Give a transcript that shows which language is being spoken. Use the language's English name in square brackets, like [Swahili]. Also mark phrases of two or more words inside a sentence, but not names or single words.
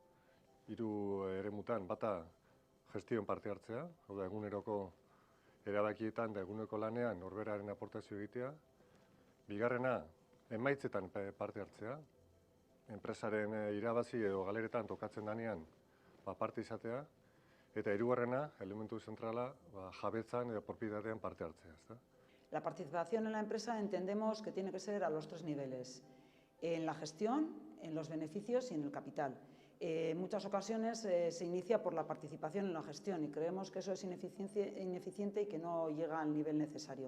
[Basque] 3 eremutan, bata gestion parte hartzea, hau da eguneroko erabakietan da eguneroko lanean norberaren aportazio egitea. Bigarrena, emaitzetan parte hartzea, enpresaren irabazi edo galeretan tokatzen danean parte izatea, eta hirugarrena, elementu zentrala, jabetzan edo propietatean parte hartzea, ezta? [Spanish] La participación en la empresa entendemos que tiene que ser a los 3 niveles, en la gestión, en los beneficios y en el capital. En muchas ocasiones se inicia por la participación en la gestión y creemos que eso es ineficiente y que no llega al nivel necesario.